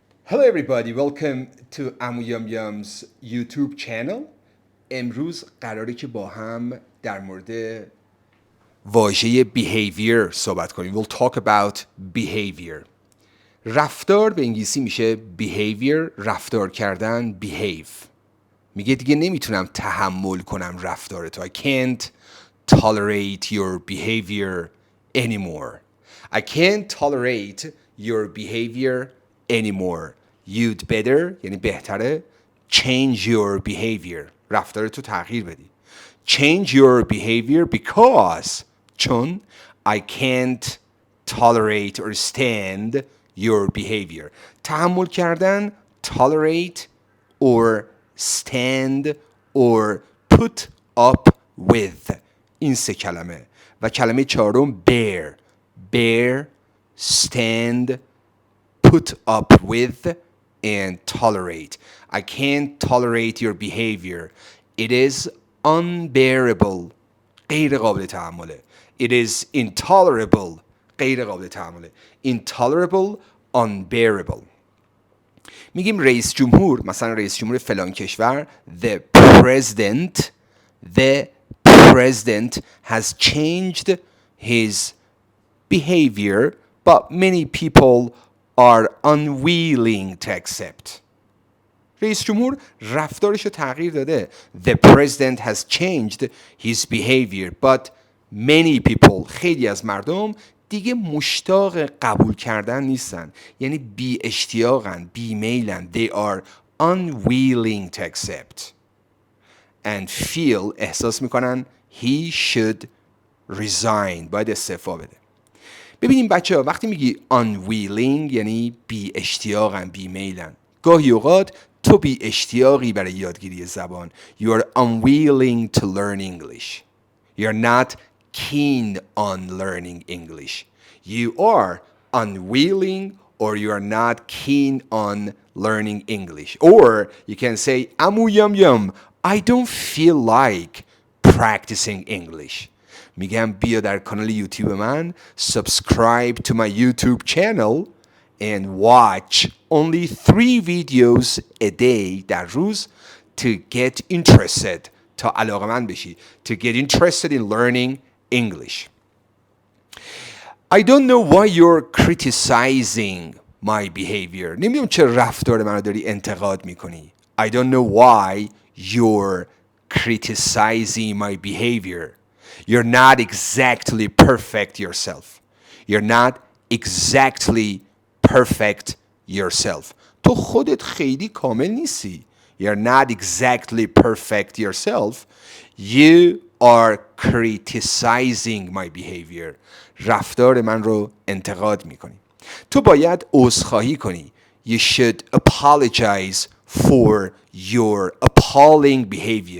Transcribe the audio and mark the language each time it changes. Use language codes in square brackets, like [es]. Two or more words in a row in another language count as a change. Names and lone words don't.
[en] Hello everybody, welcome to Amuyamyam's YouTube channel. [fa] امروز قراره که با هم در مورد واژه behavior صحبت کنیم. [en] We'll talk about behavior. [fa] رفتار به انگلیسی میشه behavior، رفتار کردن behave. میگه دیگه نمیتونم تحمل کنم رفتارتو. [en] I can't tolerate your behavior anymore. I can't tolerate your behavior anymore. You'd better [fa] یعنی بهتره [en] change your behavior. [fa] رفتارتو تغییر بدی. [en] Change your behavior because چون I can't tolerate or stand your behavior. [fa] تحمل کردن [en] tolerate or stand or put up with [fa] این سه کلمه و کلمه چهارم [en] bear stand put up with and tolerate. I can't tolerate your behavior. It is unbearable. [fa] غیر قابل تحمله. [en] It is intolerable. [fa] غیر قابل تحمله. [en] Intolerable, unbearable. [fa] میگیم رئیس جمهور، مثلا رئیس جمهور فلان کشور، [en] the president has changed his behavior, but many people are unwilling to accept. [fa] رئیس جمهور رفتارش رو تغییر داده. [en] The president has changed his behavior, but many people, [fa] خیلی از مردم دیگه مشتاق قبول کردن نیستن. یعنی بی اشتیاقن، بی میلن. [en] They are unwilling to accept and feel [fa] احساس میکنن [en] he should resign. [fa] باید استعفا بده. ببینیم بچه ها وقتی میگی unwilling یعنی بی اشتیاقن، بی میلن. گاهی اوقات تو بی اشتیاقی برای یادگیری زبان. [en] You are unwilling to learn English. You're not keen on learning English. You are unwilling or you are not keen on learning English. Or you can say, Amuyamyam, I don't feel like practicing English. [fa] میگم بیا در کانال یوتیوب من [en] subscribe to my YouTube channel and watch only 3 videos a day [fa] در روز [en] to get interested [fa] تا علاقه‌مند بشی [en] to get interested in learning English. I don't know why you're criticizing my behavior. [fa] نمیدونم چه رفتار من رو داری انتقاد میکنی. [en] I don't know why you're criticizing my behavior. You're not exactly perfect yourself. You're not exactly perfect yourself. [fa] تو خودت خیلی کامل نیستی. [en] You're not exactly perfect yourself. You are criticizing my behavior. [fa] رفتار من رو انتقاد میکنی. تو باید عذرخواهی کنی. [en] You should apologize for your appalling behavior.